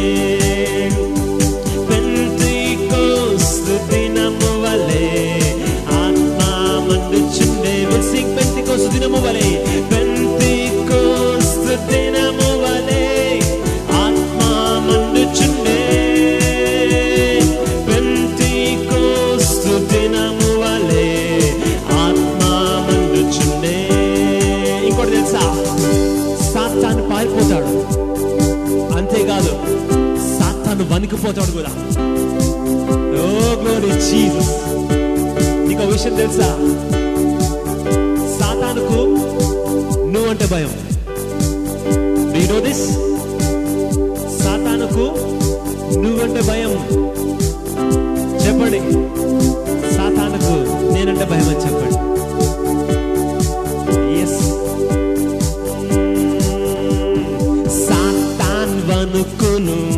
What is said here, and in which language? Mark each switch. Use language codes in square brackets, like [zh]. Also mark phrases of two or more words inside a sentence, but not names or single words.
[te] పెంతెకొస్తు దినము వలె ఆత్మ మెండుచుండె [en] we'll sing [te] పెంతెకొస్తు దినము వలె పెంతెకొస్తు దినము వలె ఆత్మ మెండుచుండె పెంతెకొస్తు దినము వలె ఆత్మ మెండుచుండె ఇంకోటి తెలుసా సాతాను పారిపోతాడు అంతేకాదు సాతాను వణికిపోతాడు కూడా [en] O glory Jesus [te] నీకు విషయం తెలుసా సాతానుకు నువ్వంటే భయం [en] Do you know this? [te] సాతానుకు నువ్వంటే భయం చెప్పండి సాతానుకు నేనంటే భయం అని చెప్పండి ఎస్ సాతాన్ వణుకును